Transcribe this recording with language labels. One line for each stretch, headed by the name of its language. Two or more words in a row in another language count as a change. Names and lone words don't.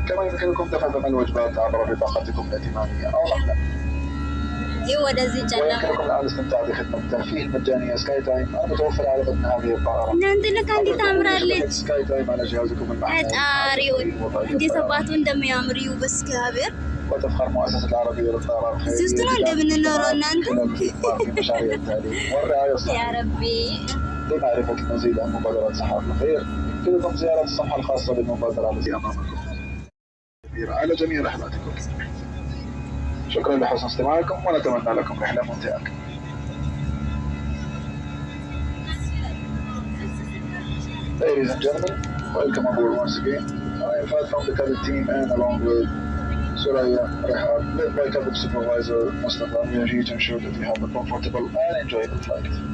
Arabic: كما يمكنكم دفع ثمن الوجبات عبر بطاقتكم الائتمانية أو رحلة ويمكنكم الآن الاستمتاع بخدمة الترفيه المجانية سكاي تايم المتوفرة على متن هذه الطائرة. سكاي تايم على جهازكم المحمول. انتي سباتو እንደሚያምሪው በስካበር وتفخر مؤسسة العربية للطيران في مشاريع التعليم والرعاية الصحية. يا ربي. لمعرفة المزيد عن مبادرات صحافة الخير يمكنكم زيارة الصفحة الخاصة بالمبادرة التي أمامكم. على جميع رحلاتكم. شكرا لحسن استماعكم ونتمنى لكم رحلة ممتعة.
English: Ladies and gentlemen, welcome aboard once again. I am Fat from the cabin team and along with Suraya Rehab, led by cabin supervisor Mustafa, we are here to ensure that you have a comfortable and enjoyable flight.